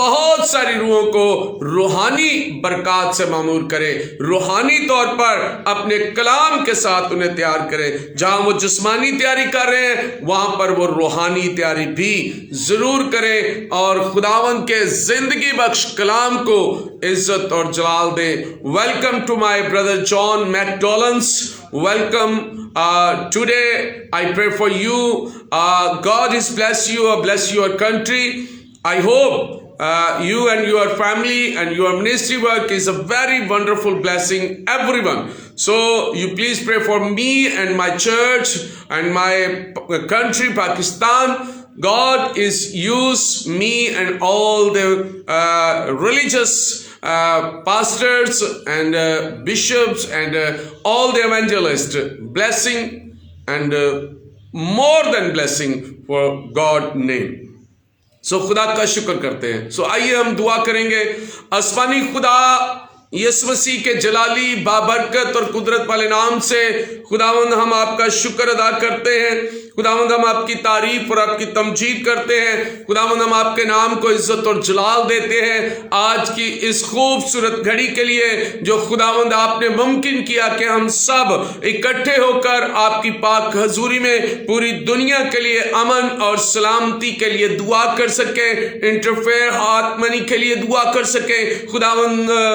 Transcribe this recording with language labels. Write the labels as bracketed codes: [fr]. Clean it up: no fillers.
[ur] بہت ساری روحوں کو روحانی برکات سے معمور کرے، روحانی طور پر اپنے کلام کے ساتھ انہیں تیار کرے۔ جہاں وہ جسمانی تیاری کر رہے ہیں وہاں پر وہ روحانی تیاری بھی ضرور کرے، اور خداوند کے زندگی بخش کلام کو عزت اور جلال دے۔ [en] Welcome to my brother John McDonnells, welcome today. I pray for you. God is bless you or bless your country. I hope you and your family and your ministry work is a very wonderful blessing, everyone. So you please pray for me and my church and my country, Pakistan. God is use me and all the religious pastors and bishops and all the evangelists, blessing and more than blessing for God name. [ur] سو خدا کا شکر کرتے ہیں۔ سو آئیے ہم دعا کریں گے۔ آسمانی خدا یسوع مسیح کے جلالی بابرکت اور قدرت والے نام سے خداوند ہم آپ کا شکر ادا کرتے ہیں۔ خداوند ہم آپ کی تعریف اور آپ کی تمجید کرتے ہیں۔ خداوند ہم آپ کے نام کو عزت اور جلال دیتے ہیں آج کی اس خوبصورت گھڑی کے لیے جو خداوند آپ نے ممکن کیا کہ ہم سب اکٹھے ہو کر آپ کی پاک حضوری میں پوری دنیا کے لیے امن اور سلامتی کے لیے دعا کر سکیں، انٹرفیئر ہاتھ منی کے لیے دعا کر سکیں، خداوند